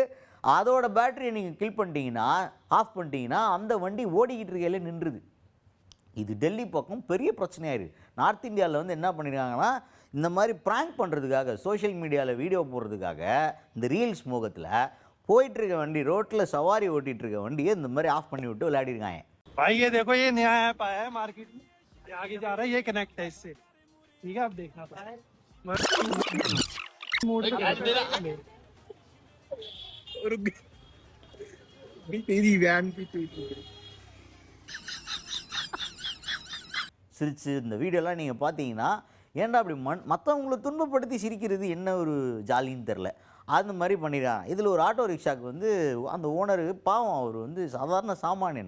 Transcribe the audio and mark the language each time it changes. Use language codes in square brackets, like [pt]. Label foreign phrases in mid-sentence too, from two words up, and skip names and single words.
[ta] அதோட பேட்டரியை நீங்கள் கில் பண்ணிட்டீங்கன்னா, ஆஃப் பண்ணிட்டீங்கன்னா அந்த வண்டி ஓடிக்கிட்டு இருக்கையிலே நின்றுது. இது டெல்லி பக்கம் பெரிய பிரச்சனையாயிருக்கு. நார்த் இந்தியாவில் வந்து என்ன பண்ணியிருக்காங்கன்னா, இந்த மாதிரி ப்ராங்க் பண்ணுறதுக்காக [en] social mediaவில் [ta] வீடியோ போடுறதுக்காக இந்த ரீல்ஸ் மோகத்தில் போயிட்டுருக்க வண்டி, ரோட்டில் சவாரி ஓட்டிகிட்டு இருக்க வண்டியை இந்த மாதிரி ஆஃப் பண்ணி விட்டு விளையாடிருக்காங்க. [hi] भाई ये देखो, ये नया ऐप आया है मार्केट में, ये आगे जा रहा है, ये कनेक्ट है इससे, ठीक है, आप देखना तेरी वैन भी [ta] சிரிச்சு இந்த வீடியோலாம் நீங்கள் பார்த்தீங்கன்னா, ஏன்டா அப்படி மற்றவங்களை துன்பப்படுத்தி சிரிக்கிறது என்ன ஒரு ஜாலின்னு தெரில. அந்த மாதிரி பண்ணிடுறாங்க. இதில் ஒரு ஆட்டோ ரிக்ஷாவுக்கு வந்து அந்த ஓனரு பாவம், அவர் வந்து சாதாரண சாமானியன்.